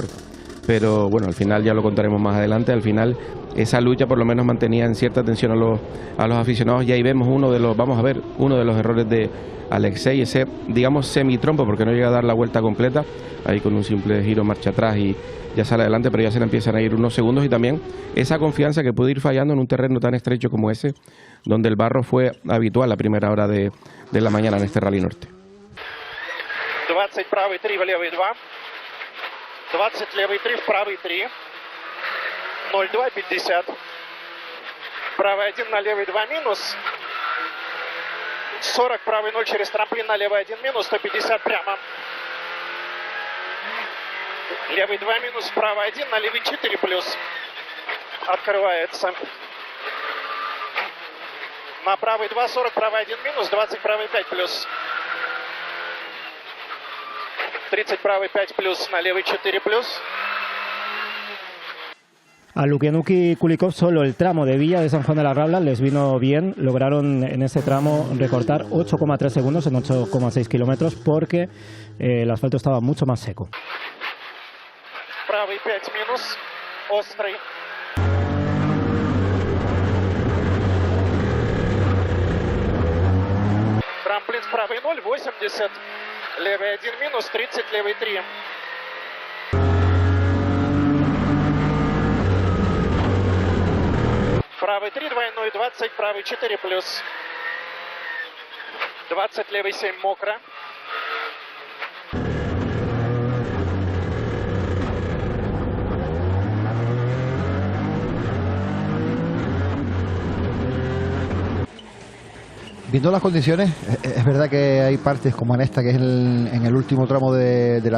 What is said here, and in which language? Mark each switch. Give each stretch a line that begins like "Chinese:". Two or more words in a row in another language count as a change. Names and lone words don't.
Spanish: Pero bueno, al final ya lo contaremos más adelante. Al final esa lucha por lo menos mantenía en cierta tensión a los aficionados, y ahí vemos uno de los errores de Alexei, ese digamos semitrompo, porque no llega a dar la vuelta completa, ahí con un simple giro marcha atrás y ya sale adelante, pero ya se le empiezan a ir unos segundos, y también esa confianza que puede ir fallando en un terreno tan estrecho como ese, donde el barro fue habitual a primera hora de la mañana en este Rally Norte.
Russian: 20 правый 3, левый 2. 20 левый 3, правый 3. 0,2, 50. Правый 1 на левый 2 минус. 40, правый 0 через трамплин на левый 1 минус, 150 прямо. Левый 2 минус, правый 1 на левый 4 плюс. Открывается. На правый 2, 40, правый 1 минус, 20, правый 5 плюс. 30, правый 5 плюс, на левый 4 плюс.
Spanish: A Lukenuk y Kulikov solo el tramo de Villa de San Juan de la Rambla les vino bien. Lograron en ese tramo recortar 8,3 segundos en 8,6 kilómetros porque el asfalto estaba mucho más seco.
Russian: Правый 5 минус, острый. Трамплин с правой 0, 80. Левый 1 минус, 30, левый 3. Правый 3, двойной 20, правый 4 плюс. 20, левый 7, мокро.
Spanish: Viendo las condiciones, es verdad que hay partes como en esta, que es en el último tramo de la